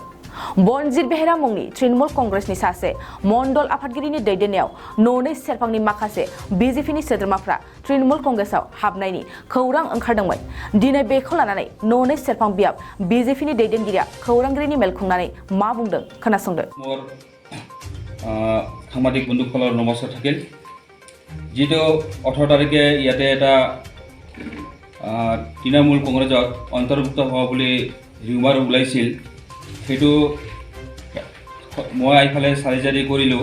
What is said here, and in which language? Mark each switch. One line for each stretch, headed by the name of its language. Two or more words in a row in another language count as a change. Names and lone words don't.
Bodo: बनजित बेहेरा मुंनि तृणमूल कंग्रेसनि सासे मण्डल आफादगिरिनि दैदेननायाव ननै सेरफांनि माखासे बिजेपिनि सोद्रोमाफ्रा तृणमूल कंग्रेसआव हाबनायनि खौरां ओंखारदोंमोन। दिनै बेखौ लानानै ननै सेरफां बियाब बिजेपिनि दैदेनगिरिया खौरांगिरिनि मेल खुंनानै मा बुंदों खोनासंदो।
Assamese: সাংবাদিক বন্ধুসকলৰ নমস্কাৰ থাকিল। যিটো 18 তাৰিখে ইয়াতে এটা তৃণমূল কংগ্ৰেছত অন্তৰ্ভুক্ত হোৱা বুলি ৰিউমাৰ ওলাইছিল, সেইটো মই এইফালে চাৰিজাৰি কৰিলোঁ।